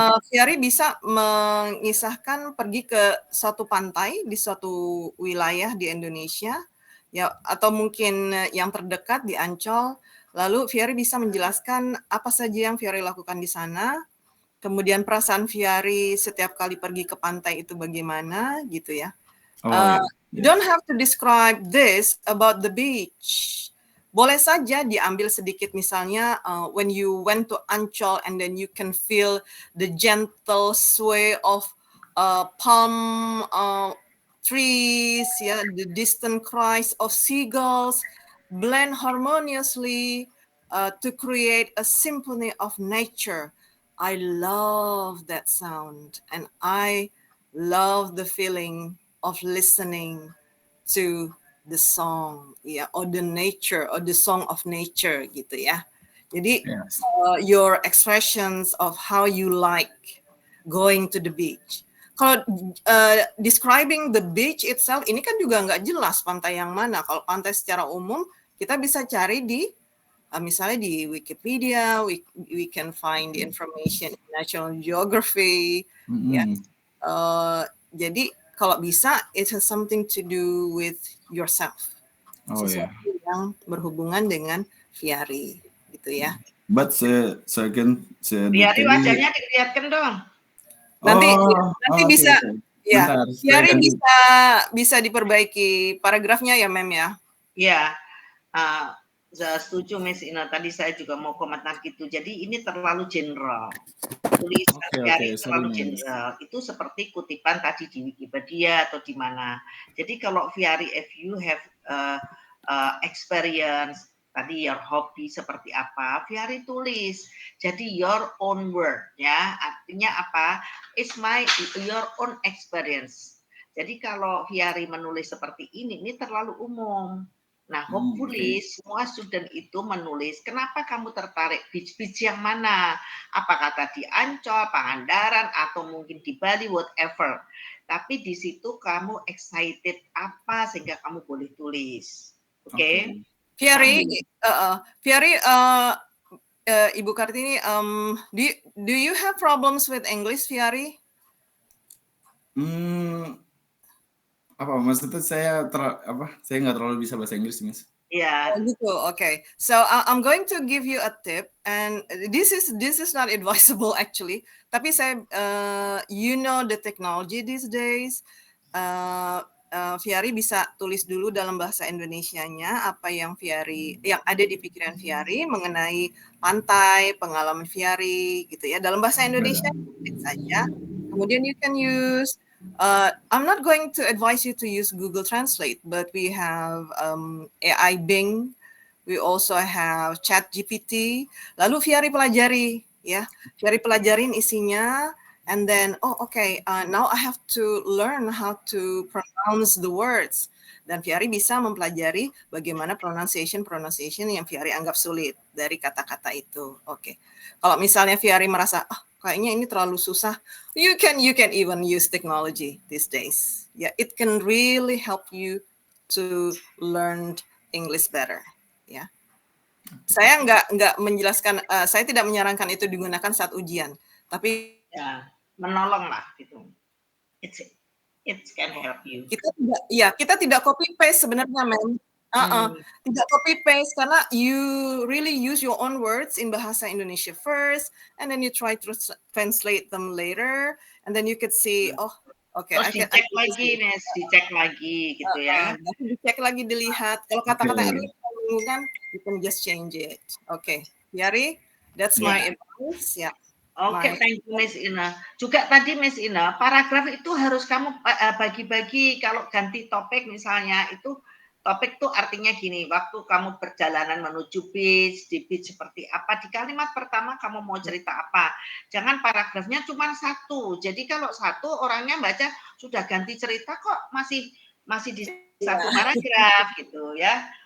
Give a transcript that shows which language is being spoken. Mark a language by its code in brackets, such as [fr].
[id] Fiari bisa mengisahkan pergi ke suatu pantai di suatu wilayah di Indonesia, ya, atau mungkin yang terdekat di Ancol. Lalu Fiari bisa menjelaskan apa saja yang Fiari lakukan di sana, kemudian perasaan Fiari setiap kali pergi ke pantai itu bagaimana, gitu ya. [en] You don't have to describe this about the beach. [id] Boleh saja diambil sedikit, misalnya [en] when you went to Ancol and then you can feel the gentle sway of palm trees, yeah, the distant cries of seagulls blend harmoniously to create a symphony of nature. I love that sound, and I love the feeling of listening to the song, ya, or the nature, or the song of nature, gitu ya. Jadi your expressions of how you like going to the beach. [id] Kalau [en] describing the beach itself, [id] ini kan juga nggak jelas pantai yang mana. Kalau pantai secara umum, kita bisa cari di misalnya di Wikipedia, [en] we can find the information in National Geography. [id] Ya. Jadi kalau bisa, [en] it has something to do with yourself. [id] Sesuatu yang berhubungan dengan Fiari, gitu ya. [en] But second, [id] Fiari wajahnya dilihatkan dong. Nanti bisa, ya. Fiari bisa diperbaiki paragrafnya ya, Mem ya. Iya. Setuju Miss Ina, tadi saya juga mau komentar gitu. Jadi ini terlalu general. Tulisan Fiari terlalu general. Itu seperti kutipan tadi di Wikipedia atau di mana. Jadi kalau Fiari, [en] if you have experience, [id] tadi [en] your hobby [id] seperti apa, Fiari tulis. Jadi [en] your own word, [id] ya. Artinya apa? [en] It's your own experience. [id] Jadi kalau Fiari menulis seperti ini terlalu umum. Nah, hopefully semua student itu menulis kenapa kamu tertarik beach yang mana, apakah tadi Ancol, Pangandaran, atau mungkin di Bali, whatever. Tapi di situ kamu excited apa sehingga kamu boleh tulis, oke? [en] Fiari, Ibu Kartini, do you have problems with English, Fiari? [id] Apa maksudnya saya nggak terlalu bisa bahasa Inggris, Miss. [en] Yeah. [id] Gitu, okay. [en] So I'm going to give you a tip, and this is not advisable actually. [id] Tapi saya, [en] you know the technology these days. [id] Fiari bisa tulis dulu dalam bahasa Indonesianya apa yang ada di pikiran Fiari mengenai pantai, pengalaman Fiari, gitu ya. Dalam bahasa Indonesia saja. Kemudian [en] you can use. I'm not going to advise you to use Google Translate, but we have AI Bing. We also have ChatGPT. [id] Lalu Fiari pelajari, ya. Fiari pelajarin isinya, [en] and then now I have to learn how to pronounce the words. [id] Dan Fiari bisa mempelajari bagaimana pronunciation yang Fiari anggap sulit dari kata-kata itu. Oke. Kalau misalnya Fiari merasa kayaknya ini terlalu susah, [en] you can even use technology these days. Yeah, it can really help you to learn English better. [id] Ya, saya nggak menjelaskan, saya tidak menyarankan itu digunakan saat ujian, tapi ya menolong lah gitu. [en] It can help you. [id] Kita tidak copy paste sebenarnya, Mem. Tidak copy paste karena [en] you really use your own words in bahasa Indonesia first, and then you try to translate them later, and then you could see, [id] Terus dicek lagi gitu ya. Dicek lagi, dilihat. Kalau kata-kata itu kan, [en] you can just change it. Okay, Fiari, that's my advice. [id] Ya. [en] Oke, thank you Miss Ina. [id] Juga tadi Miss Ina, paragraf itu harus kamu bagi-bagi. Kalau ganti topik misalnya, itu topik tuh artinya gini, waktu kamu perjalanan menuju beach, di beach seperti apa, di kalimat pertama kamu mau cerita apa. Jangan paragrafnya cuma satu. Jadi kalau satu orangnya baca sudah ganti cerita kok masih di satu paragraf gitu ya.